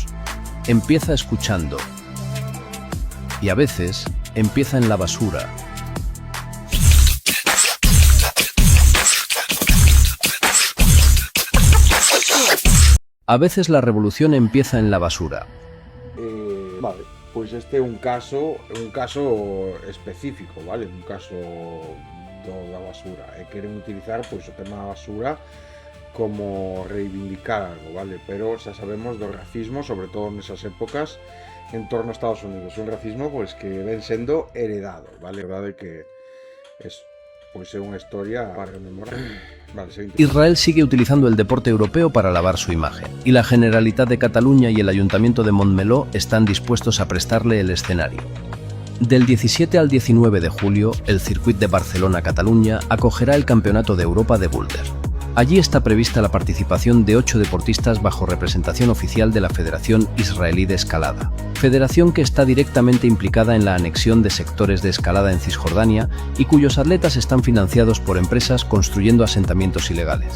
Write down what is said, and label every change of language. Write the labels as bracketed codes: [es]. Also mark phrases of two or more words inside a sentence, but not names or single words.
[es] Empieza escuchando. Y a veces empieza en la basura. A veces la revolución empieza en la basura. [gl] Vale, pois este é un caso específico, vale? Un caso da basura. E queren utilizar pois o tema da basura como reivindicar algo, vale? Pero xa sabemos do racismo, sobre todo nesas épocas, en torno a Estados Unidos. Un racismo pois que ven sendo heredado, vale? A verdade que pois é unha historia para rememorar. Vale, [es] Israel sigue utilizando el deporte europeo para lavar su imagen, y la Generalitat de Cataluña y el Ayuntamiento de Montmeló están dispuestos a prestarle el escenario. Del 17 al 19 de julio, el Circuit de Barcelona-Cataluña acogerá el Campeonato de Europa de Boulder. Allí está prevista la participación de 8 deportistas bajo representación oficial de la Federación Israelí de Escalada, federación que está directamente implicada en la anexión de sectores de escalada en Cisjordania y cuyos atletas están financiados por empresas construyendo asentamientos ilegales.